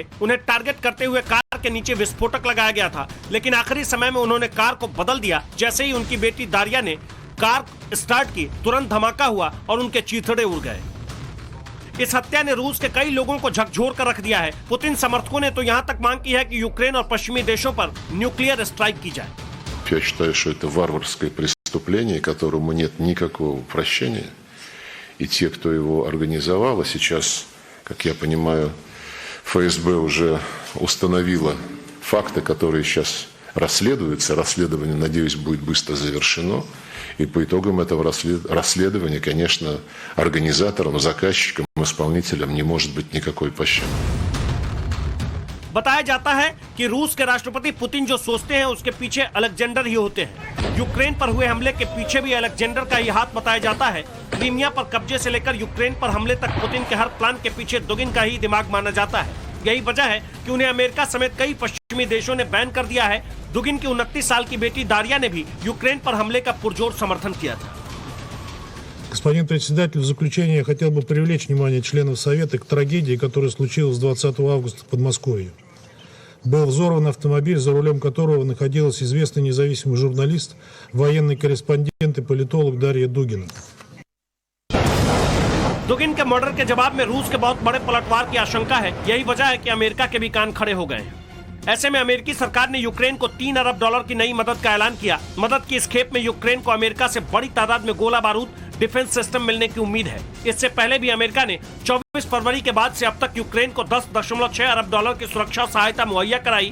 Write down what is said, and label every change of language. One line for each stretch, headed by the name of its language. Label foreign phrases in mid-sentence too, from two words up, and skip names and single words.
Hindi: उन्हें टारगेट करते हुए कार के नीचे विस्फोटक लगाया गया था, लेकिन आखिरी समय में उन्होंने कार को बदल दिया। जैसे ही उनकी बेटी दारिया ने कार स्टार्ट की, तुरंत धमाका हुआ और उनके चीथड़े उड़ गए। इस हत्या ने रूस के कई लोगों को झकझोर कर रख दिया है। पुतिन समर्थकों ने तो यहाँ तक मांग की है कि यूक्रेन और पश्चिमी देशों पर
English: nuclear strike
Hindi: की जाए।
Russian: Я считаю, что это варварское преступление, которому нет никакого прощения. И те, кто его организовал, а сейчас, как я понимаю, ФСБ уже установила факты, которые сейчас расследуются. Расследование, надеюсь, будет быстро завершено. И по итогам этого расследования, конечно, организаторам, заказчикам, исполнителям не может быть никакой пощады.
Hindi: बताया जाता है कि रूस के राष्ट्रपति पुतिन जो सोचते हैं उसके पीछे अलेक्जेंडर ही होते हैं। यूक्रेन पर हुए हमले के पीछे भी अलेक्जेंडर का ही हाथ बताया जाता है। क्रीमिया पर कब्जे से लेकर यूक्रेन पर हमले तक पुतिन के हर प्लान के पीछे दुगिन का ही दिमाग माना जाता है। यही वजह है कि उन्हें अमेरिका समेत कई पश्चिमी देशों ने बैन कर दिया है। दुगिन की 29 साल की बेटी दारिया ने भी यूक्रेन पर हमले का पुरजोर समर्थन किया था।
Russian: Господин председатель, в заключение я хотел бы привлечь внимание членов Совета к трагедии, которая случилась 20 августа в Подмосковье. Был взорван автомобиль, за рулем которого находилась известный независимый журналист, военный корреспондент и политолог Дарья Дугина.
Hindi: दुगिन के मर्डर के जवाब में रूस के बहुत बड़े पलटवार की आशंका है। यही वजह है कि अमेरिका के भी कान खड़े हो गए हैं। ऐसे में अमेरिकी सरकार ने यूक्रेन को $3 अरब की नई मदद का ऐलान किया। मदद की इस खेप में यूक्रेन को अमेरिका से बड़ी तादाद में गोला बारूद,
English: defence system
Hindi: मिलने की उम्मीद है। इससे पहले भी अमेरिका ने 24 फरवरी के बाद से अब तक यूक्रेन को $10.6 अरब की सुरक्षा सहायता मुहैया कराई।